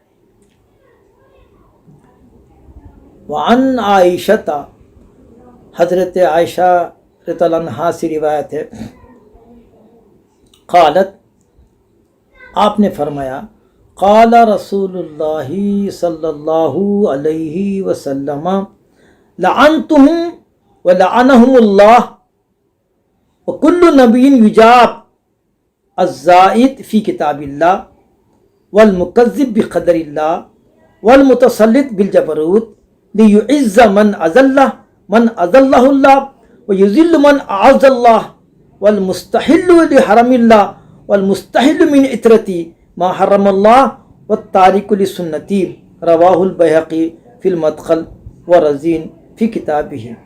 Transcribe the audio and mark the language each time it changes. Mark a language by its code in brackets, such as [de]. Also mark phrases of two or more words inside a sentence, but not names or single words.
[ar] وعن عائشہ، [ur] حضرت عائشہ [ar] رضی اللہ عنہا [ur] سے روایت ہے، قالت، آپ نے فرمایا، قال [ar] رسول اللہ صلی اللہ علیہ وسلم لعنتہم ولعنہم اللہ وکل نبی یجاب الزائد فی کتاب اللہ والمکذب بقدر اللہ والمتسلط بالجبروت لیعز من اذلہ اللہ ویذل من اعز اللہ والمستحل لحرم اللہ والمستحل من عطرتی ما حرم اللہ والتارک لسنتی، رواہ البیہقی فی المدخل ورزین فی کتابہ۔